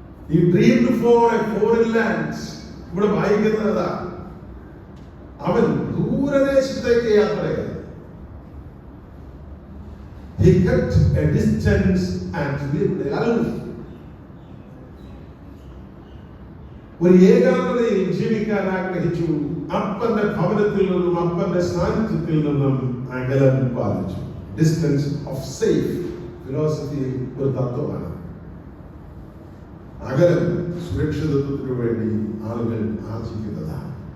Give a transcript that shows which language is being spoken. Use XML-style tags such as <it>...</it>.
<en>He dreamed for a foreign land.</en> <ml>ഇവിടെ വായിക്കുന്നത് അവൻ ദൂരദേശത്തേക്ക് യാത്ര ചെയ്തു.</ml> <en>He kept a distance and lived alone.</en> <ml>ഒരു ഏകാന്തതയിൽ ജീവിക്കാൻ ആഗ്രഹിച്ചു. അപ്പന്റെ ഭവനത്തിൽ നിന്നും അപ്പന്റെ സാന്നിധ്യത്തിൽ നിന്നും അകലം പാലിച്ചു.</ml> <en>distance of safe philosophy</en> <ml>ഒരു തത്വമാണ്. അകലം സുരക്ഷിതത്വത്തിനു വേണ്ടി ആളുകൾ ആർജിക്കുന്നതാണ്.</ml>